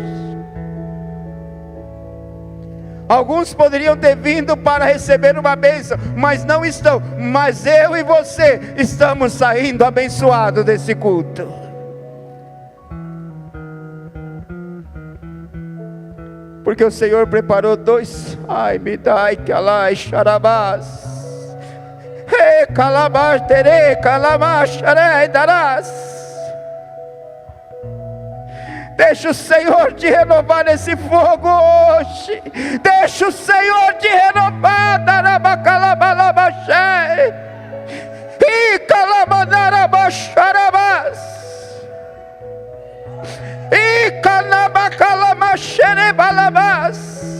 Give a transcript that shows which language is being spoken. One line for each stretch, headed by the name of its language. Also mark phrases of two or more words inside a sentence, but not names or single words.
Portuguese: Alguns poderiam ter vindo para receber uma bênção, mas não estão. Mas eu e você estamos saindo abençoados desse culto. Porque o Senhor preparou dois. Ai, me dai que alai xarabás. Ei, calabás, tere, calabás, xarei, darás. Deixa o Senhor te renovar nesse fogo hoje. Deixa o Senhor te renovar. Darabacalabalabaxé. E calabadarabaxarabás. E calabacalamaxerebalabás.